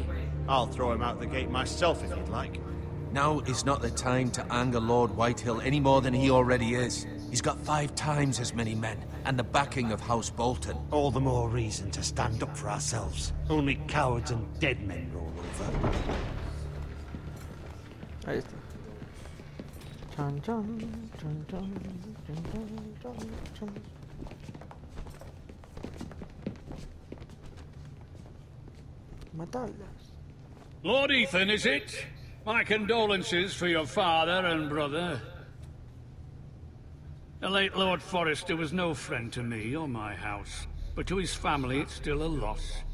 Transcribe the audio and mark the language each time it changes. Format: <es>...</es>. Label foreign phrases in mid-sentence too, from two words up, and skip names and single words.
<en>I'll throw him out the gate myself if you'd like. Now is not the time to anger Lord Whitehill any more than he already is. He's got 5 times as many men, and the backing of House Bolton. All the more reason to stand up for ourselves. Only cowards and dead men roll over.</en> <es>Ahí está. Chan, chan, chan, chan, chan, chan, chan, chan. Matarlas.</es> <en>Lord Ethan, is it? My condolences for your father and brother. The late Lord Forrester was no friend to me or my house, but to his family it's still a loss.</en>